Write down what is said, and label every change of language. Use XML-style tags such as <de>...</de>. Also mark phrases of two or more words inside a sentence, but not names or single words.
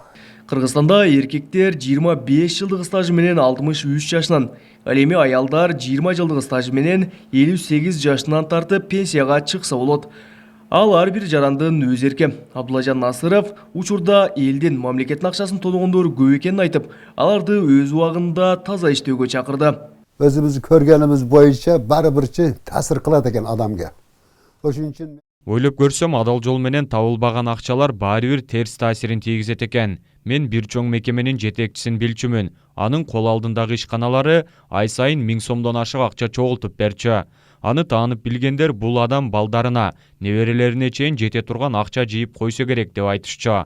<ky>Кыргызстанда эркектер 25 жылдык стажы менен 63 жашынан, ал эми аялдар 20 жылдык стажы менен 58 жашынан тартып пенсияга чыкса болот. Ал ар бир жарандын өз эрки. Абдуллажан Насыров учурда элдин мамлекеттин акчасын тоногондор көп экенин айтып, аларды өз убагында таза иштөөгө чакырды. Өзүбүз көргөнүбүз боюнча баары бир терс таасир кылат экен адамга. Ошон үчүн Ойлоп көрсөм, адал жол менен табылбаган акчалар баары бир терс таасирин тийгизет экен. Мен бир чоң мекеменин жетекчисин билчүмүн. Анын кол алдындагы ишканалары ай сайын 1000 сомдон ашык акча чогултуп берчү. Аны таанып билгендер бул адам балдарына, неберелерине чейин жете турган акча жыйып койсо керек деп айтышчу.</ky>